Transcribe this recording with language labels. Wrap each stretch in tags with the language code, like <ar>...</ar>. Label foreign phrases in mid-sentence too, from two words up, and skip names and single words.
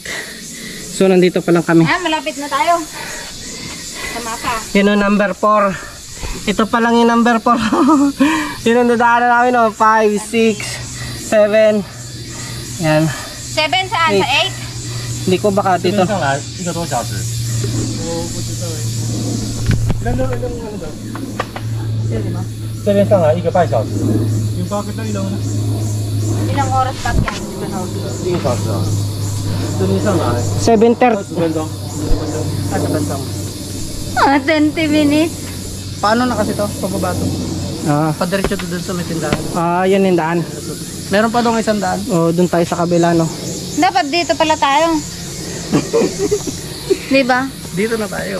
<tl>So nandito pa lang kami. Malapit na tayo. Sama ka. Yun yung number 4. Ito pa lang yung number 4. Yun ang dadaanan namin, no? 5, 6, 7. Yan. 7 saan? Sa 8? Hindi ko baka dito.</tl> <zh>1 个多小时。我不知道哎。这边上来1个半小时。</zh> <tl>Ilang oras pa yan?</tl> <zh>1 个小时啊。这边上来 7:30. 20分钟。</zh> <en>20 minutes.</en> <tl>Paano na kasi to? Pababa to. Ah, Padiretso to dun sa may tindahan. yan yung daan. Meron pa doon isang daan. O, dun tayo sa kabila, no? Dapat dito pala tayo. Di ba? Dito na tayo.</tl>